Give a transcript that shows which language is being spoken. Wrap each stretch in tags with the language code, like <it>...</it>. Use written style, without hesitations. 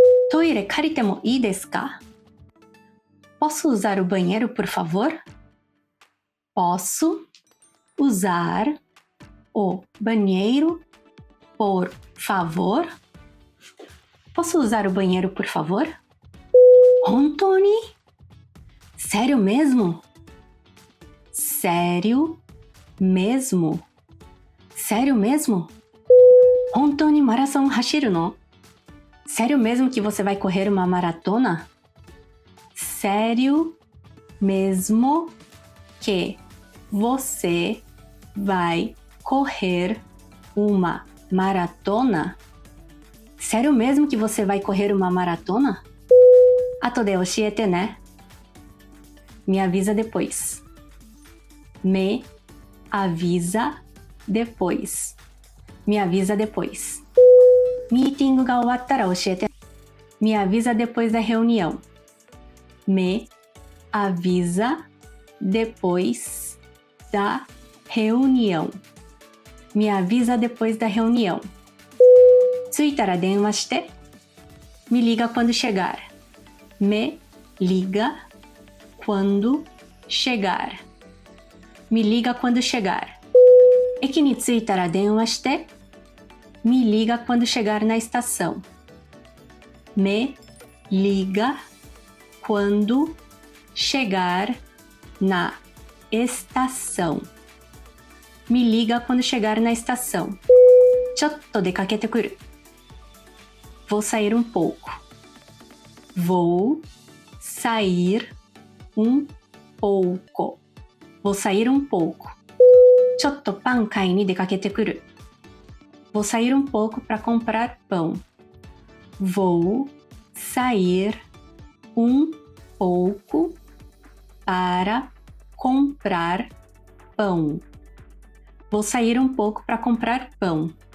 <ja>トイレ借りてもいいですか?</ja> <pt>Posso usar o banheiro, por favor? Posso usar o banheiro, por favor? Posso usar o banheiro, por favor?</pt> <ja>本当に?</ja> <pt>Sério mesmo? Sério mesmo? Sério mesmo?</pt> <ja>本当にマラソン走るの?</ja> <pt>Sério mesmo que você vai correr uma maratona? Sério mesmo que você vai correr uma maratona? Sério mesmo que você vai correr uma maratona?</pt> <ja>後で教えてね.</ja> <pt>Me avisa depois. Me avisa depois. Me avisa depois.</pt> <ja>Meeting が終わったら教えて.</ja> <pt>Me avisa depois da reunião. Me avisa depois da reunião. Me avisa depois da reunião.</pt> <ja>着いたら電話して.</ja> <pt>Me liga quando chegar. Me liga quando chegar. Me liga quando chegar.</pt> <ja>駅に着いたら電話して.</ja> <pt>Me liga quando chegar na estação. Me liga quando chegar na estação. Me liga quando chegar na estação.</pt> <ja>ちょっと出かけてくる.</ja> <pt>Vou sair um pouco. Vou sair um pouco. Vou sair um pouco.</pt> <ja>ちょっとパン買いに出かけてくる.</ja> <pt>Vou sair um pouco para comprar pão. Vou sair um pouco para comprar pão. Vou sair um pouco para comprar pão.</pt>